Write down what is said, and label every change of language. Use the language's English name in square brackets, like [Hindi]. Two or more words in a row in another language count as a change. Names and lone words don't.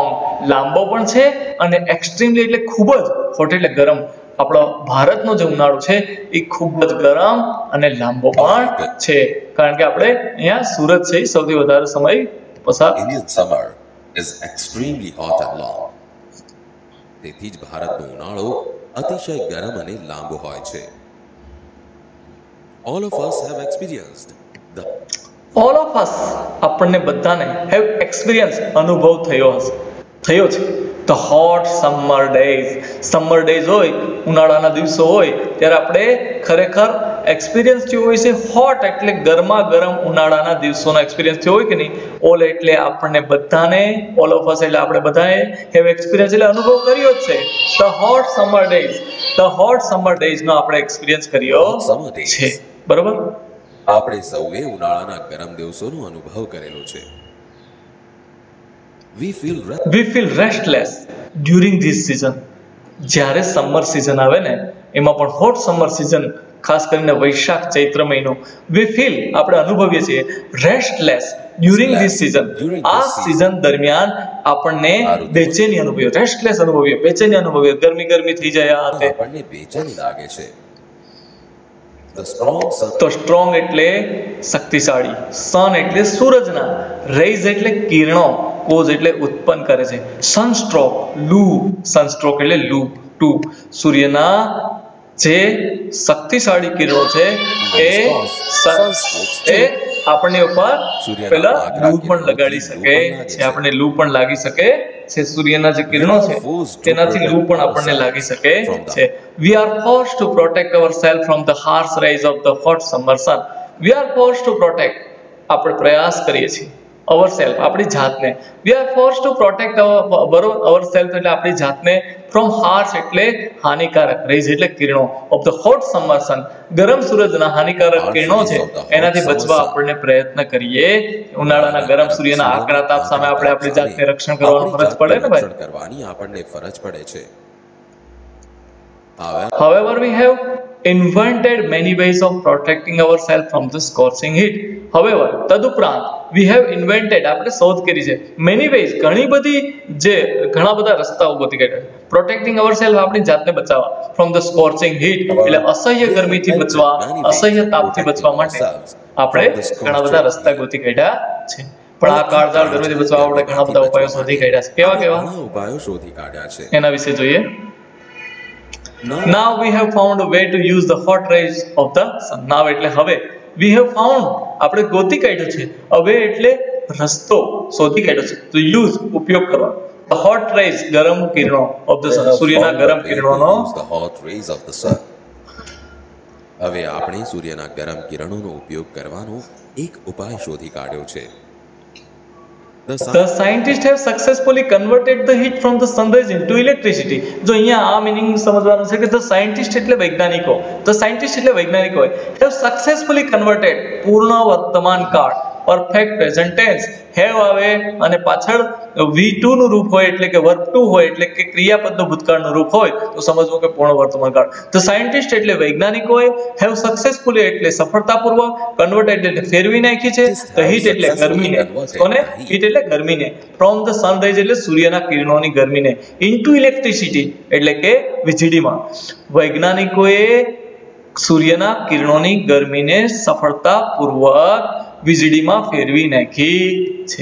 [Gujarati] લાંબો પણ છે અને extremely એટલે ખૂબ જ, hot એટલે ગરમ. આપણો ભારતનો જે ઉનાળો છે એ ખૂબ જ ગરમ અને લાંબો પણ છે, કારણ કે આપણે અહીંયા સુરત છે સૌથી વધારે સમય પસાર. [English] Indian summer is extremely hot and long. [Gujarati] તેથી જ ભારતનો ઉનાળો અતિશય ગરમ અને લાંબો હોય છે. [English] All of us have experienced the all of us, [Gujarati] આપણને બધાને [English] have experienced, [Gujarati] અનુભવ થયો છે, [English] the hot summer days. summer days [Gujarati] હોય, ઉનાળાના દિવસો હોય ત્યારે આપણે ખરેખર એક્સપિરિયન્સ થયો હોય છે. હોટ એટલે ગરમા ગરમ ઉનાળાના દિવસોનો એક્સપિરિયન્સ થયો હોય કે નહીં? ઓલ એટલે આપણને બધાને, [English] all of us [Gujarati] એટલે આપણે બધાએ [English] have experience [Gujarati] એટલે અનુભવ કર્યો જ છે. [English] the hot summer days [Gujarati] નો આપણે એક્સપિરિયન્સ કર્યો છે, બરોબર. આપણે સૌએ ઉનાળાના ગરમ દિવસોનો અનુભવ કરેલો છે. [English] We feel restless during this season. [Gujarati] જ્યારે [English] summer season [Gujarati] આવે ને, એમાં પણ [English] hot summer season, [Gujarati] ખાસ કરીને વૈશાખ ચૈત્ર મહિનો, [English] we feel, [Gujarati] આપણે અનુભવીએ છીએ, રેસ્ટલેસ [English] during Splash. this season, During [Gujarati] આ [English] this season. [Gujarati] સીઝન દરમિયાન આપણને આ ઋતુમાં બેચેની અનુભવીએ, રેસ્ટલેસ અનુભવીએ, બેચેની અનુભવીએ, ગરમી થઈ જાય આ તે. આપણને બેચેની લાગે છે. [English] The strong sun [Gujarati] તો સ્ટ્રોંગ એટલે શક્તિશાળી, સન એટલે સૂરજના, રેઝ એટલે કિરણો, કોઝ એટલે ઉત્પન્ન કરે છે, સનસ્ટ્રોક, લૂ, સનસ્ટ્રોક એટલે લૂ ટુ, સૂર્યના જે શક્તિશાળી કિરણો છે એ આપણને ઉપર પેલા લૂ પણ લગાડી શકે છે, આપણને લૂ પણ લાગી શકે છે, સૂર્યના જે કિરણો છે તેનાથી લૂ પણ આપણને લાગી શકે છે. [English] We are forced to protect ourselves from the harsh rays of the hot summer sun. We are forced to protect, [Gujarati] આપણે પ્રયાસ કરીએ છીએ, ourselves, આપણી જાતને. [English] We are forced to protect ourselves [Gujarati] એટલે આપણી જાતને [English] from harsh [Gujarati] એટલે હાનિકારક, [English] rays [Gujarati] એટલે કિરણો, [English] of the hot summer sun, [Gujarati] ગરમ સૂરજના હાનિકારક કિરણો છે એનાથી બચવા આપણને પ્રયત્ન કરીએ. ઉનાળાના ગરમ સૂર્યના આકરા તાપ સામે આપણે આપણી જાતને રક્ષણ કરવાનું ફરજ પડે ને ભાઈ. કરવાની આપણને ફરજ પડે છે. [English] However, we have invented many ways of protecting ourselves from the scorching heat. However, તદુપરાંત we have invented, [Gujarati] આપણે શોધ કરી છે, [English] many ways, [Gujarati] ઘણા બધા રસ્તાઓ ગોતી કાઢ્યા, [English] protecting ourselves, [Gujarati] આપણી જાતને બચાવવા, [English] from the scorching heat [Gujarati] એટલે અસહ્ય ગરમીથી બચવા, અસહ્ય તાપથી બચવા માટે આપણે ઘણા બધા રસ્તા ગોતી કાઢ્યા છે. પણ આ કાળઝાળ ગરમીથી બચવા આપણે ઘણા બધા ઉપાયો શોધી કાઢ્યા છે. કેવા ઘણા ઉપાયો શોધી કાઢ્યા છે એના વિશે જોઈએ. [English] Now we have found a way to use the hot rays of the sun. [Gujarati] Now એટલે હવે, [English] we have found, [Gujarati] આપણે ગોતી કાઢ્યું છે, [English] a way [Gujarati] એટલે રસ્તો, શોધી કાઢ્યો છે, [English] to use [Gujarati] ઉપયોગ કરવા, [English] the hot rays [Gujarati] ગરમ કિરણો [English] of the sun, [Gujarati] સૂર્યના ગરમ કિરણોનો. [English] the hot rays of the sun. [Gujarati] હવે આપણે સૂર્યના ગરમ કિરણોનો ઉપયોગ કરવાનો એક ઉપાય શોધી કાઢ્યો છે. [English] The scientists have successfully converted the heat from the sun rays into electricity. [Gujarati] જો અહીંયા આ મીનિંગ સમજવાનું છે કે [English] the scientist [Gujarati] એટલે વૈજ્ઞાનિકો, [English] the scientist [Gujarati] એટલે વૈજ્ઞાનિકો [English] have successfully converted, [Gujarati] પૂર્ણ વર્તમાન કાળ, [English] perfect present tense, [Gujarati] હેવ આવે અને પાછળ V2 નું રૂપ હોય એટલે કે વર્બ 2 હોય એટલે કે ક્રિયાપદનું ભૂતકાળનું રૂપ હોય તો સમજવું કે પૂર્ણ વર્તમાન કાળ. [English] The scientist [Gujarati] એટલે વૈજ્ઞાનિકોએ [English] have successfully [Gujarati] એટલે સફળતાપૂર્વક, converted એટલે ફેરવી નાખી છે, [English] the heat [Gujarati] એટલે ગરમીને, કોને [English] heat [Gujarati] એટલે ગરમીને, [English] from the sun rays [Gujarati] એટલે સૂર્યના કિરણોની ગરમીને, [English] into electricity [Gujarati] એટલે કે વીજળીમાં, વૈજ્ઞાનિકોએ સૂર્યના કિરણોની ગરમીને સફળતાપૂર્વક વીજળીમાં ફેરવી નાખી છે.